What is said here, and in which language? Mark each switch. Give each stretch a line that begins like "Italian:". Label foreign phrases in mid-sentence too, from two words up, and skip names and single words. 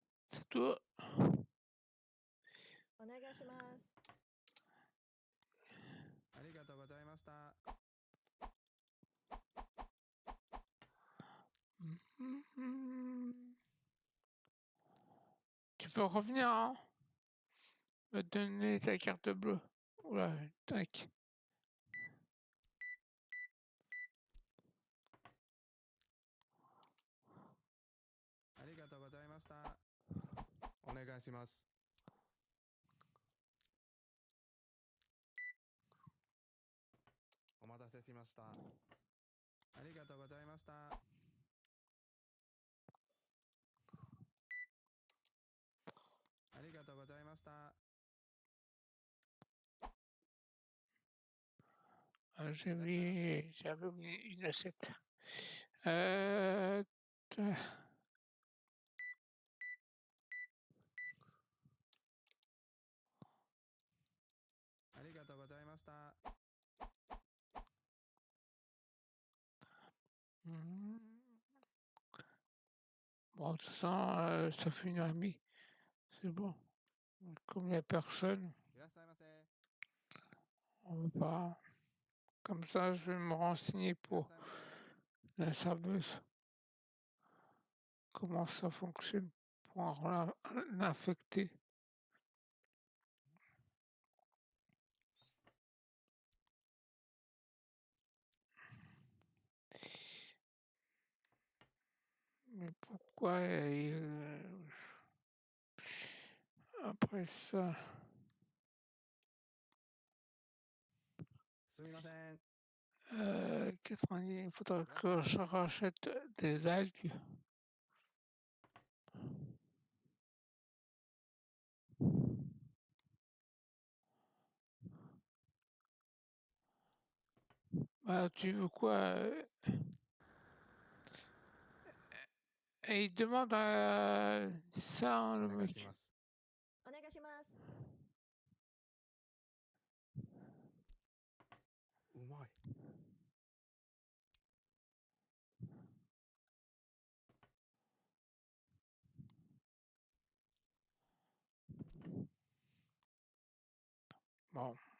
French: C'est tout.
Japanese: お願いします。ありがとうございました。
French: Tu peux revenir, hein? Me donner ta carte bleue. Oula, tac.
Japanese: ありがとうございました。お願いします。お待たせしました。ありがとうございました。ありがとうございました。
French: J'avais oublié une assiette. Euh, t-
Japanese: ありがとうございました。
French: Bon, de toute façon, ça fait 1h30. C'est bon. Comme il n'y a personne,
Japanese: いらっしゃいませ。
French: on ne veut pas. Comme ça, je vais me renseigner
Japanese: いらっ
French: pour
Japanese: しゃいませ。
French: la serveuse. Comment ça fonctionne pour l'infecter. Mais pourquoi après ça,
Japanese: すみません。
French: 90, il faudrait que je rachète des algues. Bah, tu veux quoi? Et il demande ça, hein,
Japanese: お
French: le
Japanese: 願いし
French: mec.
Japanese: ます。お願いします。うまい。
French: Bon.